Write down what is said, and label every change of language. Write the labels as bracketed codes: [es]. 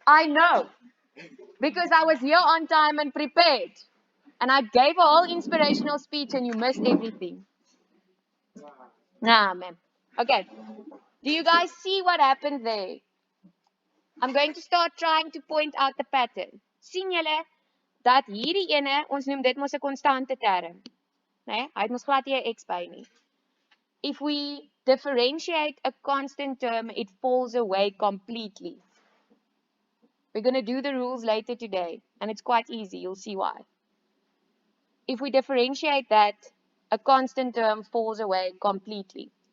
[en] I know, because I was here on time and prepared. And I gave a whole inspirational speech and you missed everything. Nah, man. Okay. Do you guys see what happened there? I'm going to start trying to point out the pattern. [af] Sien julle dat hierdie ene, ons noem dit mos 'n konstante term. Nee, hy het mos glad nie 'n x by nie. [en] If we differentiate a constant term, it falls away completely. We're going to do the rules later today, and it's quite easy. You'll see why. If we differentiate that, a constant term falls away completely.